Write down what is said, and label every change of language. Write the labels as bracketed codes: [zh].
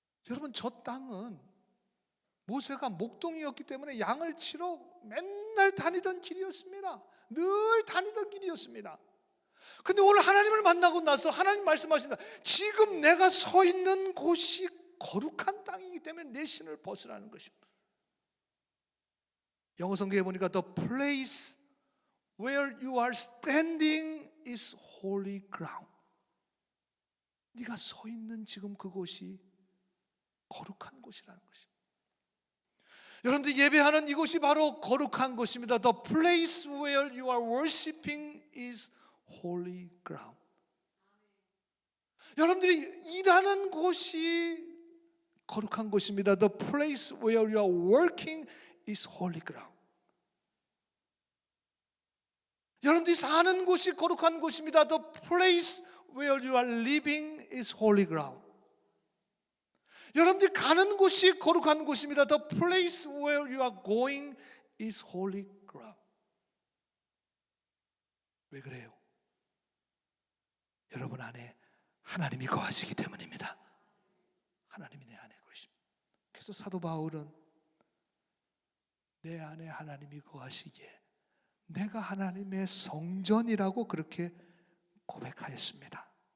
[ko] 여러분, 저 땅은 모세가 목동이었기 때문에 양을 치러 맨날 다니던 길이었습니다. 늘 다니던 길이었습니다. 근데 오늘 하나님을 만나고 나서 하나님 말씀하신다. 지금 내가 서 있는 곳이 거룩한 땅이기 때문에 내 신을 벗으라는 것입니다. 영어 성경에 보니까 [en] The place where you are standing is holy ground. [ko] 네가 서 있는 지금 그곳이 거룩한 곳이라는 것입니다. 여러분들 예배하는 이곳이 바로 거룩한 곳입니다. [en] The place where you are worshiping is holy ground. [ko] 여러분들이 일하는 곳이 거룩한 곳입니다. [en] The place where you are working is holy ground. [ko] 여러분들이 사는 곳이 거룩한 곳입니다. [en] The place where you are living is holy ground. [ko] 여러분들이 가는 곳이 거룩한 곳입니다. [en] The place where you are going is holy ground. [ko] 왜 그래요? 여러분 안에 하나님이 거하시기 때문입니다. 하나님이 내 안에 거하십니다. 그래서 사도 바울은 내 안에 하나님이 거하시기에 내가 하나님의 성전이라고 그렇게 고백하였습니다.